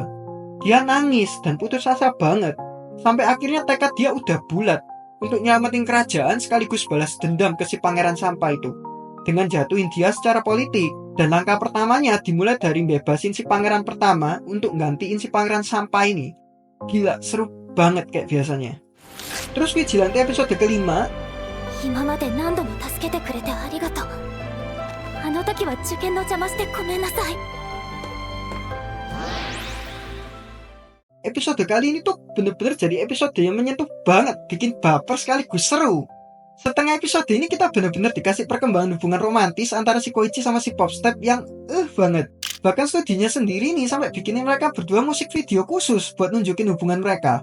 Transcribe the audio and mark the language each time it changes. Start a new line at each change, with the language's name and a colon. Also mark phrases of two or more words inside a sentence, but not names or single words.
Indonesian: Dia nangis dan putus asa banget. Sampai akhirnya tekad dia udah bulat untuk nyelamatin kerajaan sekaligus balas dendam ke si pangeran sampah itu. Dengan jatuhin dia secara politik. Dan langkah pertamanya dimulai dari bebasin si pangeran pertama untuk gantiin si pangeran sampah ini. Gila, seru banget kayak biasanya. Terus Vigilante episode ke-5.
Japanese: 今まで何度も助けてくれてありがとう。あの時は受験の邪魔してごめんなさい。
Indonesian: Episode kali ini tuh bener-bener jadi episode yang menyentuh banget, bikin baper sekaligus seru. Setengah episode ini kita benar-benar dikasih perkembangan hubungan romantis antara si Koichi sama si Popstep yang banget. Bahkan studinya sendiri nih sampai bikinin mereka berdua musik video khusus buat nunjukin hubungan mereka.